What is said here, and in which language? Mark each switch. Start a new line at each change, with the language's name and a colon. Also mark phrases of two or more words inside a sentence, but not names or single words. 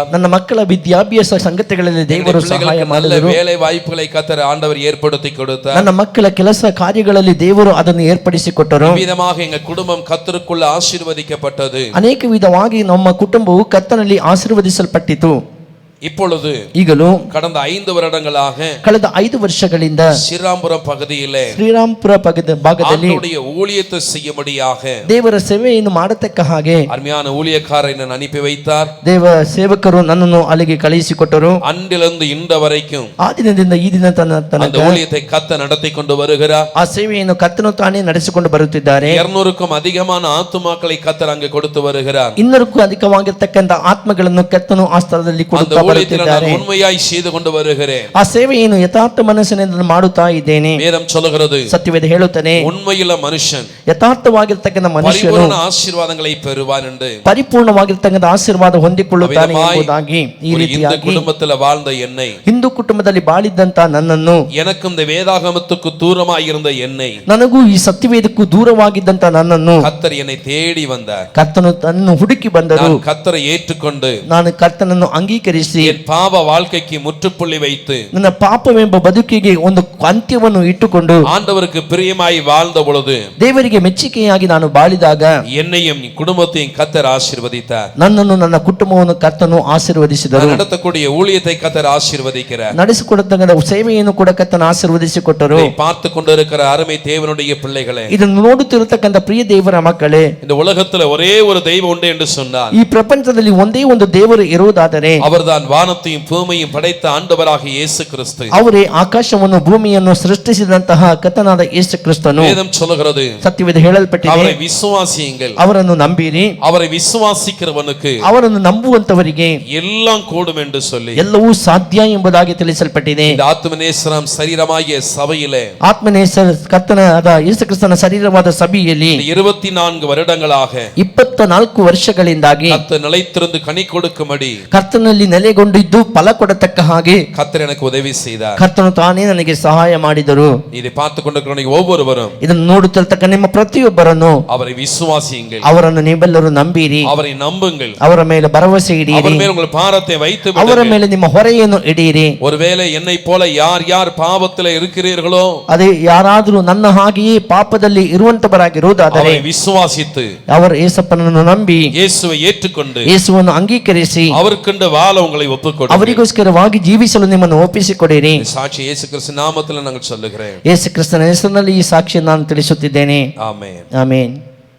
Kannada: ನನ್ನ ಮಕ್ಕಳ ವಿದ್ಯಾಭ್ಯಾಸ ಸಂಗತಿಗಳಲ್ಲಿ ದೇವರು ಸಹಾಯ
Tamil: நல்ல
Kannada: ಮಾಡಿದರು.
Tamil: வேலை வாய்ப்புகளை கர்த்தர் ஆண்டவர் ஏற்படுத்தி கொடுத்தார்.
Kannada: ನನ್ನ ಮಕ್ಕಳ ಕೆಲಸ ಕಾರ್ಯಗಳಲ್ಲಿ ದೇವರು ಅದನ್ನು ಏರ್ಪಡಿಸಿಕೊಟ್ಟರು.
Tamil: விதமாக எங்க குடும்பம் கர்த்தருக்குள்ள ஆசீர்வதிக்கப்பட்டது.
Kannada: ಅನೇಕ ವಿಧವಾಗಿ ನಮ್ಮ ಕುಟುಂಬವು ಕರ್ತನಲ್ಲಿ ಆಶೀರ್ವದಿಸಲ್ಪಟ್ಟಿತು.
Tamil: இப்பொழுது
Kannada: ಈಗಲೂ
Tamil: கடந்த 5 வருடங்களாக
Kannada: ಕಳೆದ 5 ವರ್ಷಗಳಿಂದ
Tamil: ಶ್ರೀರಾಮಪುரம் பகுதியிலே
Kannada: ಶ್ರೀರಾಂಪುರ ಭಾಗದಲ್ಲಿ
Tamil: ஆண்டவருடைய ஊழியத்தை செய்யும்படியாக
Kannada: ದೇವರ ಸೇವೆಯನ್ನು ಮಾಡತಕ್ಕ ಹಾಗೆ
Tamil: அருமையான ஊழியக்காரரை நான் அனுப்பி வைத்தார்.
Kannada: ದೇವ ಸೇವಕರು ನನ್ನನ್ನು ಅಲ್ಲಿಗೆ ಕಳುಹಿಸಿಕೊಟ್ಟರು.
Tamil: அன்றிலிருந்து இந்த வரைக்கும்
Kannada: ಆ ದಿನದಿಂದ ಈ ದಿನ ತನಕ
Tamil: அந்த ஊழியத்தை கர்த்தர் நடத்தி கொண்டு வருகிறார்.
Kannada: ಆ ಸೇವೆಯನ್ನು ಕರ್ತನು ತಾನೇ ನಡೆಸಿಕೊಂಡು ಬರುತ್ತಿದ್ದಾರೆ.
Tamil: 200க்கும் அதிகமான ಆತ್ಮಮಕ್ಕಳை கர்த்தர் அங்கே கொடுத்து வருகிறார்.
Kannada: 200ಕ್ಕೂ ಅಧಿಕವಾಗಿರ್ತಕ್ಕಂಥ ಆತ್ಮಗಳನ್ನು ಕರ್ತನು ಆ ಸ್ಥಳದಲ್ಲಿ ಕೊಡುತ್ತಾ ಬರುತ್ತಿದ್ದಾರೆ.
Tamil: உண்மையாய் செய்து கொண்டு வருகிறேன்.
Kannada: ಆ ಸೇವೆಯನ್ನು ಯಥಾರ್ಥ ಮನಸ್ಸಿನಿಂದ ಮಾಡುತ್ತಾ ಇದ್ದೇನೆ.
Tamil: வேதம் சொல்லுகிறது,
Kannada: ಸತ್ಯವೇದ ಹೇಳುತ್ತಾನೆ,
Tamil: உண்மையுள்ள மனுஷன்
Kannada: ಯಥಾರ್ಥವಾಗಿರ್ತಕ್ಕಂಥ ಮನುಷ್ಯನು
Tamil: பரிபூரண ஆசீர்வாதங்களை பெறுவான் என்று.
Kannada: ಪರಿಪೂರ್ಣವಾಗಿರ್ತಕ್ಕಂಥ ಆಶೀರ್ವಾದ ಹೊಂದಿಕೊಳ್ಳುತ್ತಾನೆ ಎಂಬುದಾಗಿ ಈ
Tamil: இந்த
Kannada: ರೀತಿಯಾಗಿ
Tamil: குடும்பத்தில் வாழ்ந்த என்னை,
Kannada: ಹಿಂದೂ ಕುಟುಂಬದಲ್ಲಿ ಬಾಳಿದ್ದಂತ ನನ್ನನ್ನು,
Tamil: எனக்கும் இந்த வேதாகமத்துக்கு தூரமாய் இருந்த என்னை,
Kannada: ನನಗೂ ಈ ಸತ್ಯವೇದಕ್ಕೂ ದೂರವಾಗಿದ್ದಂತ ನನ್ನನ್ನು
Tamil: கர்த்தர் என்னை தேடி வந்தார்.
Kannada: ಕರ್ತನು ತನ್ನನ್ನು ಹುಡುಕಿ ಬಂದರು.
Tamil: நான் கர்த்தரை ஏற்றுக்கொண்டு
Kannada: ನಾನು ಕರ್ತನನ್ನು ಅಂಗೀಕರಿಸಿ
Tamil: என் பாவ வாழ்க்கைக்கு முற்றுப்புள்ளி வைத்து
Kannada: ನನ್ನ ಪಾಪವೆಂಬ ಬದುಕಿಗೆ ಒಂದು ಅಂತ್ಯವನ್ನು ಇಟ್ಟುಕೊಂಡು
Tamil: ஆண்டவருக்கு பிரியமாய் வாழ்ந்த பொழுது
Kannada: ದೇವರಿಗೆ ಮೆಚ್ಚುಗೆಯಾಗಿ ನಾನು ಬಾಳಿದಾಗ
Tamil: என்னையும் குடும்பத்தையும் கர்த்தர் ஆசீர்வதித்தார்.
Kannada: ನನ್ನನ್ನು ನನ್ನ ಕುಟುಂಬವನ್ನು ಕರ್ತನು ಆಶೀರ್ವದಿಸಿದರು.
Tamil: நடத்தக்கூடிய ஊழியத்தை கர்த்தர் ஆசீர்வதிக்கிறார்.
Kannada: ನಡೆಸಿಕೊಡತಕ್ಕಂಥ ಸೇವೆಯನ್ನು ಕೂಡ ಕರ್ತನು ಆಶೀರ್ವದಿಸಿಕೊಟ್ಟರು.
Tamil: பார்த்து கொண்டிருக்கிற அருமை தேவனுடைய பிள்ளைகளே,
Kannada: ಇದನ್ನು ನೋಡುತ್ತಿರತಕ್ಕಂಥ ಪ್ರಿಯ ದೇವರ ಮಕ್ಕಳೇ,
Tamil: இந்த உலகத்துல ஒரே ஒரு தெய்வம் உண்டு என்று சொன்னார்.
Kannada: ಈ ಪ್ರಪಂಚದಲ್ಲಿ ಒಂದೇ ಒಂದು ದೇವರು ಇರುವುದಾದರೆ
Tamil: அவர்தான் வானத்தையும் பூமியையும் படைத்த ஆண்டவராக இயேசு கிறிஸ்து.
Kannada: ಅವರೇ ಆಕಾಶವನ್ನು ಭೂಮಿಯನ್ನು ಸೃಷ್ಟಿಸಿದಂತಹ ಕರ್ತನಾದ ಯೇಸು ಕ್ರಿಸ್ತನು.
Tamil: வேதம் சொல்லுகிறது,
Kannada: ಸತ್ಯವೇದ ಹೇಳಲ್ಪಟ್ಟಿದೆ,
Tamil: அவரை விசுவாசியுங்கள்.
Kannada: ಅವರನ್ನು ನಂಬಿರಿ,
Tamil: அவரை விசுவாசிக்கிறவனுக்கு
Kannada: ಅವರನ್ನು ನಂಬುವಂತವರಿಗೆ
Tamil: எல்லாம் கூடும் என்று சொல்லி
Kannada: ಎಲ್ಲವೂ ಸಾಧ್ಯ ಎಂಬುದಾಗಿ ತಿಳಿಸಲ್ಪಟ್ಟಿದೆ.
Tamil: இந்த ஆத்மநேசரம் சரீரமாகிய சபையிலே
Kannada: ಆತ್ಮನೇಸರ ಕರ್ತನಾದ ಯೇಸು ಕ್ರಿಸ್ತನ ಶರೀರವಾದ ಸಭೆಯಲ್ಲಿ
Tamil: 24 வருடங்களாக
Kannada: 24 ವರ್ಷಗಳಿಂದಾಗಿ
Tamil: கர்த்தர் நிலைத்திருந்து கனி கொடுக்கும்படி
Kannada: ಕರ್ತನಲ್ಲಿ ನೆಲೆಗೊಂಡಿದ್ದು ಫಲ ಕೊಡತಕ್ಕ ಹಾಗೆ
Tamil: கர்த்தர் எனக்கு உதவி செய்தார்.
Kannada: ಕರ್ತನು ತಾನೇ ನನಗೆ ಸಹಾಯ ಮಾಡಿದರು.
Tamil: இதை பார்த்து கொண்டிருக்கிற ஒவ்வொருவரும்
Kannada: ಇದನ್ನು ನೋಡುತ್ತಿರತಕ್ಕ ನಿಮ್ಮ ಪ್ರತಿಯೊಬ್ಬರನ್ನು
Tamil: அவரை விசுவாசியுங்கள்,
Kannada: ಅವರನ್ನು ನೀವೆಲ್ಲರೂ ನಂಬಿರಿ,
Tamil: அவரை நம்புங்கள்,
Kannada: ಅವರ ಮೇಲೆ ಭರವಸೆ ಇಡಿರಿ,
Tamil: அவர் மேல் உங்கள் பாரத்தை வைத்து
Kannada: ಅವರ
Tamil: விடுங்கள்.
Kannada: ಮೇಲೆ ನಿಮ್ಮ ಹೊರೆಯನ್ನು ಇಡಿರಿ.
Tamil: ஒருவேளை என்னை போல யார் யார் பாவத்தில் இருக்கிறீர்களோ
Kannada: ಅದೇ ಯಾರಾದರೂ ನನ್ನ ಹಾಗೆಯೇ ಪಾಪದಲ್ಲಿ ಇರುವಂತವರಾಗಿರುವುದಾದರೆ
Tamil: அவரை விசுவாசித்து
Kannada: ಅವರು ಯೇಸಪ್ಪನನ್ನು ನಂಬಿ
Tamil: இயேசுவை ஏற்றுக்கொண்டு
Kannada: ಯೇಸುವನ್ನು ಅಂಗೀಕರಿಸಿ
Tamil: அவருக்கென்று வாழ உங்களை ஒப்புக்கொடுங்கள்.
Kannada: ಅವರಿಗೋಸ್ಕರವಾಗಿ ಜೀವಿಸಲು ನಿಮ್ಮನ್ನು ಒಪ್ಪಿಸಿಕೊಡಿರಿ.
Tamil: சாட்சி இயேசு கிறிஸ்து நாமத்தில் நாங்கள் சொல்லுகிறேன்.
Kannada: ಯೇಸು ಕ್ರಿಸ್ತನ ಹೆಸರಿನಲ್ಲಿ ಈ ಸಾಕ್ಷಿ ನಾನು ತಿಳಿಸುತ್ತಿದ್ದೇನೆ.
Tamil: ஆமென்.
Kannada: ಆಮೆನ್.